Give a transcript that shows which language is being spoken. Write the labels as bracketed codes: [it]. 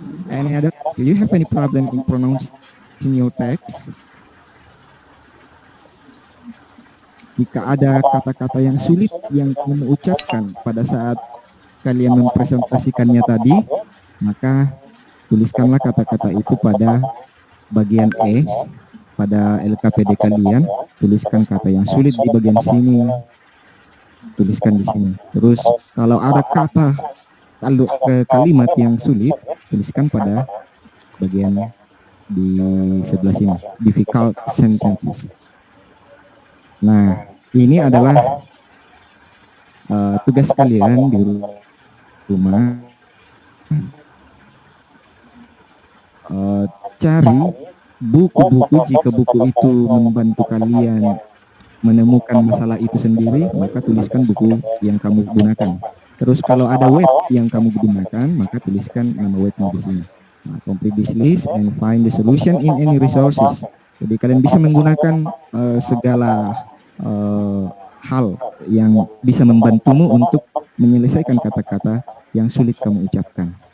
[en] any other? Do you have any problem in pronouncing your text? [id] Jika ada kata-kata yang sulit yang kamu ucapkan pada saat kalian mempresentasikannya tadi, maka tuliskanlah kata-kata itu pada bagian E, pada LKPD kalian. Tuliskan kata yang sulit di bagian sini, tuliskan di sini. Terus kalau ada kata kalimat yang sulit, tuliskan pada bagian di sebelah sini, [en] difficult sentences. [id] Nah, ini adalah tugas kalian di rumah. Cari buku-buku, jika buku itu membantu kalian menemukan masalah itu sendiri, maka tuliskan buku yang kamu gunakan. Terus kalau ada web yang kamu gunakan, maka tuliskan nama webnya di sini. [en] Nah, complete this list and find the solution in any resources. [id] Jadi kalian bisa menggunakan segala hal yang bisa membantumu untuk menyelesaikan kata-kata yang sulit kamu ucapkan.